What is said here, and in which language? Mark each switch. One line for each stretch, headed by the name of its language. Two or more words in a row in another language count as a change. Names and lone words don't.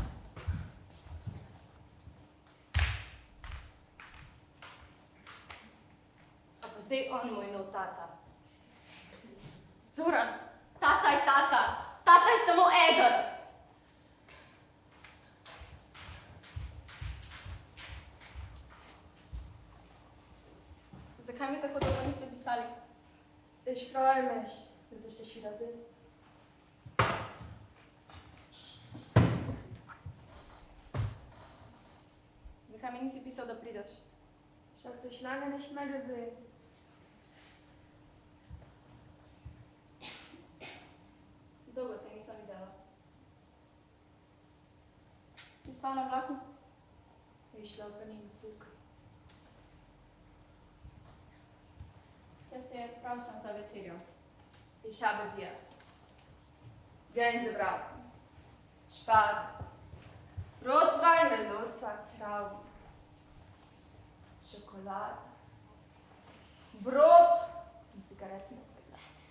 Slovenian: A pa zdaj on moj nov tata. Zoran, tata je tata. Tata je samo eden. Zakaj mi tako dolgo niste pisali?
German: Ich freue mich, dass ich dich wiedersehe.
Slovenian: Zakaj mi nisi pisal, da prideš?
German: Ich habe dich lange nicht mehr gesehen.
Slovenian: Dolgo te nisem videla. Ti spal na vlaku?
German: Ich laufe nie im Zug.
Slovenian: Čas je prav sem za večerjo.
German: Ich habe dir Gänsebraten, Spargel, Rotwein, Melosa, Trauben, Schokolade, Brot und Zigaretten mitgebracht.